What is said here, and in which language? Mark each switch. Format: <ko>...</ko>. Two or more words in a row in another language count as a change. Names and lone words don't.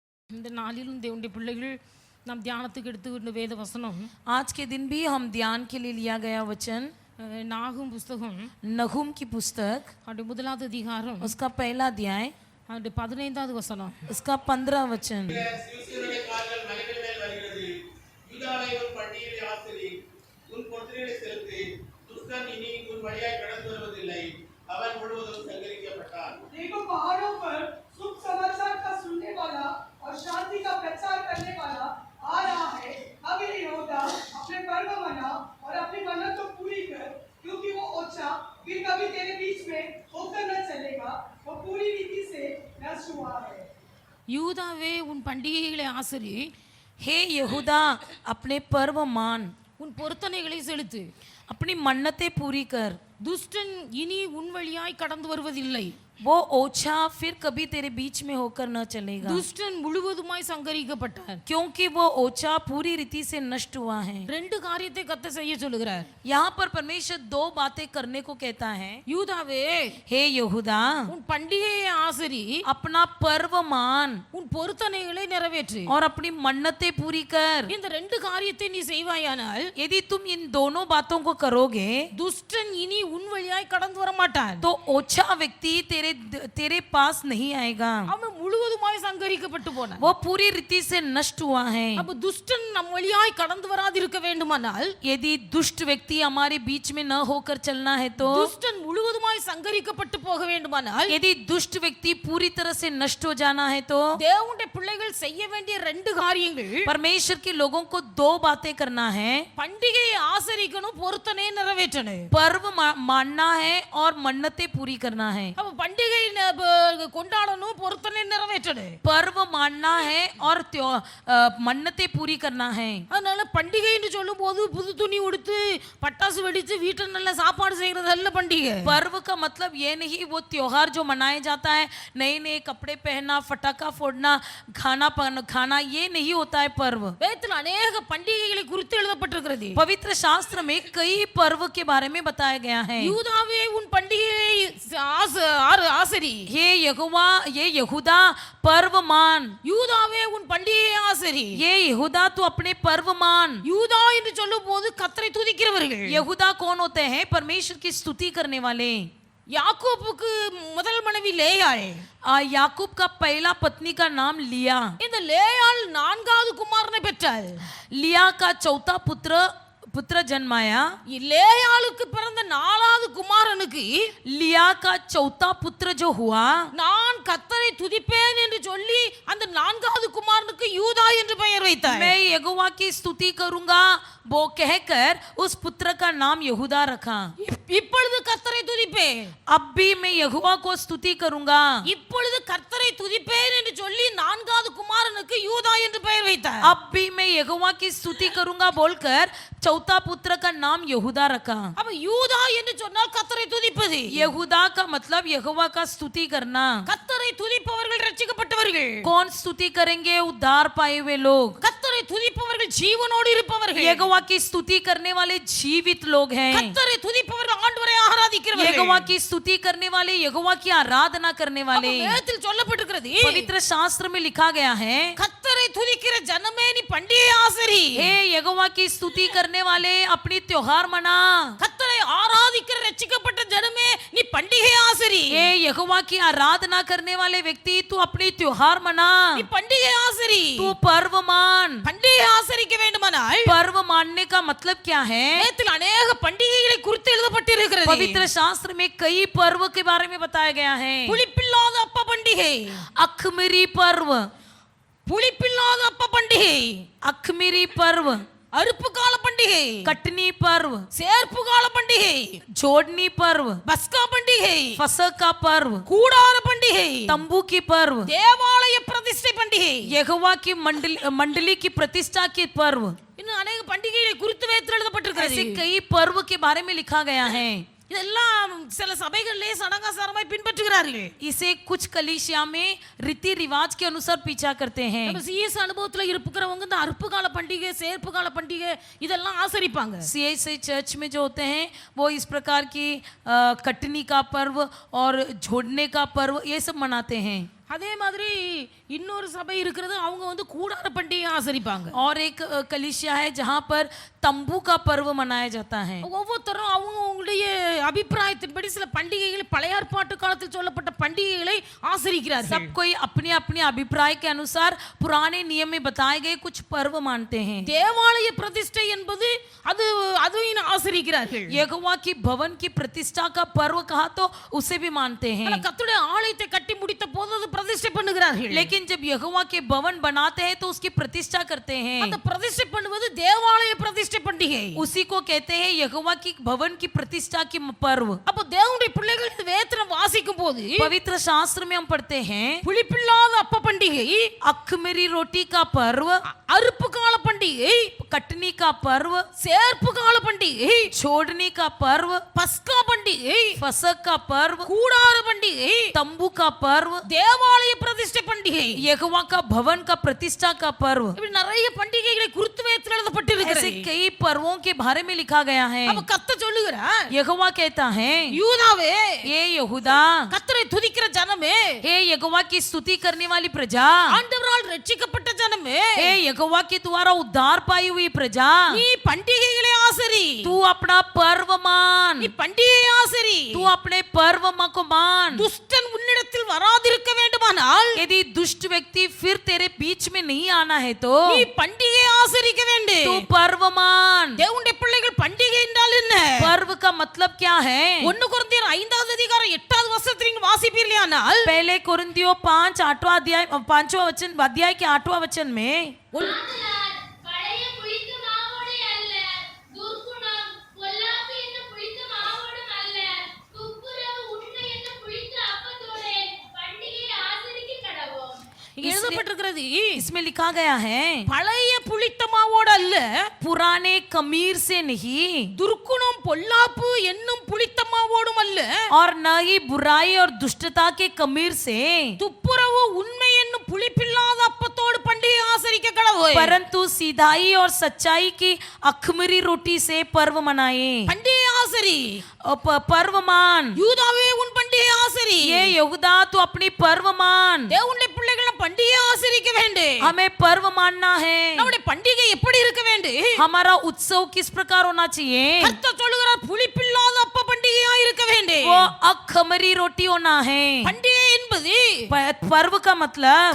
<ta>இந்த நாளிலும் தேவனுடைய பிள்ளைகள் நாம் தியானத்துக்கு எடுத்துக்கிட்ட வேத வசனம்</ta> <hi>आज के दिन भी हम ध्यान के लिए लिया गया वचन</hi> <ta>நாகும் புஸ்தகம்</ta> <hi>नहूम की पुस्तक</hi> <ta>அப்படி முதலாவது அதிகாரம்</ta> <hi>उसका पहला अध्याय</hi> <ta>அப்படி 15வது வசனம்</ta> <hi>उसका 15 वचन देखो पहाड़ों पर सुख समाचार का सुनने वाला और शांति का प्रचार करने वाला आ रहा है। अब ये यहूदा अपने पर्व मना और अपनी मन्नत तो पूरी कर, क्योंकि वो ओछा फिर कभी तेरे बीच में होकर न चलेगा, वो पूरी रीति से नष्ट हुआ है।</hi> <ta>யூதாவே உன் பண்டிகைகளை ஆசரி,</ta> <hi>हे यहूदा अपने पर्व मान,</hi> <ta>உன் பொருத்தனைகளை செலுத்து,</ta> <hi>अपनी मन्नतें पूरी कर।</hi> <ta>துஷ்டன் இனி உன் வழியாய் கடந்து வருவதில்லை,</ta> <hi>वो ओछा फिर कभी तेरे बीच में होकर न चलेगा,</hi> <ta>துஷ்டன் முழுவதுமாய் சங்கரிக்கப்பட்டார்,</ta> <hi>क्योंकि वो ओछा पूरी रीति से नष्ट हुआ है।</hi> <ta>ரெண்டு காரியத்தை கர்த்தர் செய்ய சொல்லுகிறார்।</ta> <hi>यहाँ पर परमेश्वर दो बातें करने को कहता है।</hi> <ta>யூதாவே</ta> <hi>हे यहूदा</hi> <ta>உன் பண்டிகையை ஆசரி,</ta> <hi>अपना पर्व मान</hi> <ta>உன் பொருத்தனைகளை நிறைவேற்று,</ta> <hi>और अपनी मन्नतें पूरी कर।</hi> <ta>இந்த ரெண்டு காரியத்தை நீ செய்வாயானால்</ta> <hi>यदि तुम इन दोनों बातों को करोगे</hi> <ta>துஷ்டன் இனி உன் வழியாய் கடந்து வர மாட்டான்,</ta> <hi>तो ओछा व्यक्ति तेरे पास नहीं आएगा,</hi> <ta>அவன் முழுவதுமாய் சங்கரிக்கப்பட்டு போனான்।</ta> <hi>वो पूरी रीति से नष्ट हुआ है।</hi> <ta>அப்ப துஷ்டன் நம் வழியாய் கடந்து வராதிருக்க வேண்டுமானால்</ta> <hi>यदि दुष्ट व्यक्ति हमारे बीच में न होकर चलना है तो,</hi> <ta>துஷ்டன் முழுவதுமாய் சங்கரிக்கப்பட்டு போக வேண்டுமானால்,</ta> <hi>यदि दुष्ट व्यक्ति पूरी तरह से नष्ट हो जाना है तो</hi> <ta>தேவனுடைய பிள்ளைகள் செய்ய வேண்டிய ரெண்டு காரியங்கள்,</ta> <hi>परमेश्वर के लोगों को दो बातें करना है।</hi> <ta>பண்டிகையை ஆசரிக்கணும், பொருத்தனை நிறைவேற்றணும்।</ta> <hi>पर्व मानना है और मन्नतें पूरी करना है।</hi> <ta>அப்ப பண்டிகை கொண்டாடணும், பொருத்தனை நிறைவேற்றணும்।</ta> <hi>पर्व मानना है और मन्नतें पूरी करना है।</hi> <ta>அதனால பண்டிகை என்று சொல்லும் போது புது துணி உடுத்து பட்டாசு வெடித்து வீட்டுல நல்ல சாப்பாடு செய்யறது அல்ல பண்டிகை।</ta> <hi>पर्व का मतलब ये नहीं वो त्योहार जो मनाया जाता है, नए नए कपड़े पहनना, फटाका फोड़ना, खाना, ये नहीं होता है पर्व।</hi> <ta>வேதத்தில் अनेक பண்டிகைகளை குறித்து எழுதப்பட்டிருக்கிறது।</ta> <hi>पवित्र शास्त्र में कई पर्व के बारे में बताया गया है।</hi> <ta>யூதாவே உன் பண்டிகையை ஆசரி,</ta> <hi>ये यहूदा पर्व मान,</hi> <ta>யூதாவே உன் பண்டிகையை ஆசரி।</ta> <hi>ये यहूदा तू अपने पर्व मान।</hi> <ta>யூதா என்று சொல்லும் போது கர்த்தரை துதிக்கிறவர்கள்।</ta> <hi>यहूदा कौन होते हैं? परमेश्वर की स्तुति करने वाले।</hi> <ta>யாக்கோபுக்கு முதல் மனைவி லேயாள்,</ta> <hi>याकूब का पहला पत्नी का नाम लिया।</hi> <ta>இந்த லேயாள் நான்காவது குமாரனை பெற்றாள்।</ta> <hi>लिया का चौथा पुत्र जन्माया।</hi> <ta>லேயாளுக்கு பிறந்த நாலாவது குமாரனுக்கு</ta> <hi>लिया का चौथा पुत्र जो हुआ,</hi> <ta>நான் கர்த்தரை துதிப்பேன் என்று சொல்லி அந்த நான்காவது குமாரனுக்கு யூதா என்று பெயர் வைத்தார்।</ta> <hi>मैं यहोवा की स्तुति करूंगा वो कहकर उस पुत्र का नाम यहूदा रखा।</hi> <ta>இப்பொழுது கர்த்தரை துதிப்பேன்,</ta> <hi>अब भी मैं यहोवा को स्तुति करूंगा।</hi> <ta>இப்பொழுது கர்த்தரை துதிப்பேன் என்று சொல்லி நான்காவது குமாரனுக்கு யூதா என்று பெயர் வைத்தார்।</ta> <hi>अब भी मैं यहोवा की स्तुति करूंगा बोलकर चौथा पुत्र का नाम यहूदा रखा।</hi> <ta>அப்ப யூதா என்று சொன்னால் கர்த்தரை துதிப்பது।</ta> <hi>यहूदा का मतलब यहोवा का स्तुति करना।</hi> <ta>கர்த்தரை துதிப்பவர்கள் ரட்சிக்கப்பட்டவர்கள்।</ta> <hi>कौन स्तुति करेंगे? उद्धार पाए हुए लोग।</hi> <ta>கர்த்தரை துதிப்பவர்கள் ஜீவனோடு இருப்பவர்கள்।</ta> <hi>यहोवा की स्तुति करने वाले जीवित लोग हैं।</hi> <ta>கர்த்தரை துதிப்பவர்கள் ஆண்டவரை ஆராதிக்கிறவர்கள்।</ta> <hi>यहोवा की स्तुति करने वाले, यहोवा की आराधना करने वाले।</hi> <ta>வேதத்தில் சொல்லப்பட்டிருக்கிறது,</ta> <hi>पवित्र शास्त्र में लिखा गया है,</hi> <ta>கர்த்தரை துதிக்கிற ஜனமே நீ பண்டிகை ஆசரி।</ta> <hi>हे यहोवा की स्तुति करने वाले अपनी त्योहार मना।</hi> <ta>கர்த்தரை ஆராதிக்கிற ரட்சிக்கப்பட்ட ஜனமே நீ பண்டிகை ஆசரி।</ta> <hi>हे यहोवा की आराधना करने वाले व्यक्ति तू अपनी त्योहार मना,</hi> <ta>நீ பண்டிகை ஆசரி।</ta> <hi>तू पर्व मान।</hi> <ta>பண்டிகை ஆசரிக்க வேண்டுமானால்</ta> <hi>पर्व मानने का मतलब क्या है?</hi> <ta>வேதத்தில் अनेक பண்டிகைகளை குறித்து எழுதப்பட்டிருக்கிறது।</ta> <hi>पवित्र शास्त्र में कई पर्व के बारे में बताया गया है।</hi> <ta>புளிப்பில்லாத அப்ப பண்டிகை,</ta> <hi>अखमीरी पर्व,</hi> <ta>புளிப்பில்லாத அப்ப பண்டிகை,</ta> <hi>अखमीरी पर्व,</hi> <ta>அறுப்பு கால பண்டிகை,</ta> <hi>कटनी पर्व,</hi> <ta>சேர்ப்பு கால பண்டிகை,</ta> <hi>जोड़नी पर्व,</hi> <ta>பஸ்கா பண்டிகை,</ta> <hi>फसह का पर्व,</hi> <ta>கூடார பண்டிகை,</ta> <hi>तंबू की पर्व,</hi> <ta>தேவாலய பிரதிஷ்டை பண்டிகை,</ta> <hi>यहोवा की मंडली की प्रतिष्ठा की पर्व।</hi> <ta>இன்னும் अनेक பண்டிகைகளை குறித்து வேதத்தில் எழுதப்பட்டிருக்கிறது।</ta> <hi>ऐसे कई पर्व के बारे में लिखा गया है।</hi> <ta>இதெல்லாம் சில சபைகளிலே சடங்காசாரமாய் பின்பற்றுகிறார்கள்।</ta> <hi>इसे कुछ कलीसिया में रीति रिवाज के अनुसार पीछा करते हैं।</hi> <ta>நம்ம சிஎஸ் அனுபவத்துல இருக்கிறவங்க இந்த அறுப்பு கால பண்டிகை, சேர்ப்பு கால பண்டிகை இதெல்லாம் ஆசரிப்பாங்க।</ta> <hi>सीएसआई चर्च में जो होते हैं वो इस प्रकार की कटनी का पर्व और जोड़ने का पर्व ये सब मनाते हैं।</hi> <ta>அதே மாதிரி இன்னொரு சபை இருக்கிறது, அவங்க வந்து கூடார பண்டிகை ஆசரிப்பாங்க.</ta> <hi>और एक कलीसिया है जहाँ पर तंबू का पर्व मनाया जाता है।</hi> <ta>ஒவ்வொருத்தரும் அவங்களுடைய அபிப்பிராயத்தின்படி சில பண்டிகைகளை பழைய ஏற்பாட்டு காலத்தில் சொல்லப்பட்ட பண்டிகைகளை ஆசரிக்கிறார்கள்.</ta> <hi>सब कोई अपने अपने अभिप्राय के अनुसार पुराने नियम में बताए गए कुछ पर्व मानते हैं।</hi> <ta>தேவாலய பிரதிஷ்டை என்பது அதையும் ஆசரிக்கிறார்கள்.</ta> <hi>यहोवा की भवन की प्रतिष्ठा का पर्व कहा तो उसे भी मानते हैं।</hi> <ta>கர்த்தருடைய ஆலயத்தை கட்டி முடித்த போது அது பிரதிஷ்டை பண்ணுகிறார்கள்.</ta> <hi>लेकिन जब यहोवा के भवन बनाते हैं तो उसकी प्रतिष्ठा करते हैं।</hi> <ta>அந்த பிரதிஷ்டை பண்ணுவது தேவாலய பிரதிஷ்டை பண்டிகை.</ta> <hi>उसी को कहते हैं यहोवा की भवन की प्रतिष्ठा की पर्व।</hi> <ta>அப்ப தேவனுடைய பிள்ளைகள் இந்த வேதத்தை வாசிக்கும் போது</ta> <hi>पवित्र शास्त्र में हम पढ़ते हैं</hi> <ta>புளிப்பில்லாத அப்ப பண்டிகை,</ta> <hi>अखमीरी रोटी का पर्व,</hi> <ta>அறுப்பு கால பண்டிகை,</ta> <hi>कटनी का पर्व,</hi> <ta>சேர்ப்பு கால பண்டிகை,</ta> <hi>छोड़ने का पर्व,</hi> <ta>பஸ்கா பண்டிகை,</ta> <hi>फसक का पर्व,</hi> <ta>கூடார பண்டிகை,</ta> <hi>तंबू का पर्व,</hi> <ta>தேவாலய பிரதிஷ்டை பண்டிகை,</ta> <hi>यहोवा का भवन का प्रतिष्ठा का पर्व।</hi> <ta>இப்படி நிறைய பண்டிகைகளை குறித்து வேதத்தில் எழுதப்பட்டிருக்கிறது.</ta> <hi>ऐसे कई पर्वों के बारे में लिखा गया है।</hi> <ta>அப்ப கர்த்தர் சொல்லுகிறார்,</ta> <hi>यहोवा कहता है,</hi> <ta>யூதாவே,</ta> <hi>ये यहूदा,</hi> <ta>கர்த்தரை துதிக்கிற ஜனமே,</ta> <hi>हे यहोवा की स्तुति करने वाली प्रजा,</hi> <ta>ஆண்டவரால் ரட்சிக்கப்பட்ட ஜனமே,</ta> <hi>हे यहोवा के द्वारा उद्धार पाई हुई प्रजा,</hi> <ta>நீ பண்டிகைகளை ஆசரி,</ta> <hi>तू अपना पर्व मान,</hi> <ta>நீ பண்டிகை ஆசரி.</ta> <hi>तू अपने पर्व को मान।</hi> <ta>துஷ்டன் உன்னிடத்தில் வராதிருக்க வேண்டுமானால்</ta> <hi>यदि दुष्ट व्यक्ति फिर तेरे बीच में नहीं आना है तो</hi> <ta>நீ பண்டிகை ஆசரிக்க வேண்டும்.</ta> <hi>तू पर्व मान।</hi> <ta>தேவனுடைய பிள்ளைகள் பண்டிகை என்றால் என்ன?</ta> <hi>पर्व का मतलब क्या है?</hi> <ta>1 கொரிந்தியர் 5வது அதிகாரம் 8வது வசனத்தில் நீங்கள் வாசிப்பீர்களானால்,</ta> <hi>पहले कोरिन्थियों 5 8वां अध्याय 5वां वचन अध्याय के 8वां वचन में</hi> <ta>ஆதலால் பழைய புளித்த மாவோடு அல்ல, துர்க்குணம் பொல்லாப்பு என்னும் புளித்த மாவோடும் அல்ல, துப்புரவு உண்மை என்னும் புளித்த அப்பத்தோடே பண்டிகையை ஆசரிக்க கடவோம். இங்க எழுதப்பட்டிருக்கிறது,</ta> <hi>इसमें लिखा गया है</hi> <ta>பழைய புளித்த மாவோடு அல்ல,</ta> <hi>पुराने कमीर से नहीं</hi> <ta>துர்க்குணம் பொல்லாப்பு என்னும் புளித்த மாவோடும் அல்ல,</ta> <hi>और न ही बुराई और दुष्टता के कमीर से,</hi> <ta>துப்புரவு உண்மை என்னும் புளிப்பில்லாத அப்பத்தோடு பண்டிகை ஆசரிக்க கடவோம்.</ta> <hi>परंतु सीधाई और सच्चाई की अखमीरी रोटी से पर्व मनाए।</hi> <ta>பண்டிகை ஆசரி,</ta> <hi>पर्व मान।</hi> <ta>யூதாவே உன் பண்டிகை ஆசரி.</ta> <hi>ये यहूदा तू अपनी पर्व मान।</hi> <ta>தேவனுடைய பிள்ளைகள் பண்டிகை ஆசரிக்க வேண்டும்.</ta> <hi>हमें पर्व मानना है।</hi> <ta>நம்முடைய பண்டிகை எப்படி இருக்க வேண்டும்?</ta> <hi>हमारा उत्सव किस प्रकार होना चाहिए?</hi> <ta>கர்த்தர் சொல்லுகிறார், புளிப்பில்லாத அப்ப பண்டிகையா இருக்க வேண்டும்.</ta> <hi>वो अखमीरी रोटी होना है।</hi> <ta>பண்டிகை என்பது</ta> <hi>पर्व का मतलब</hi>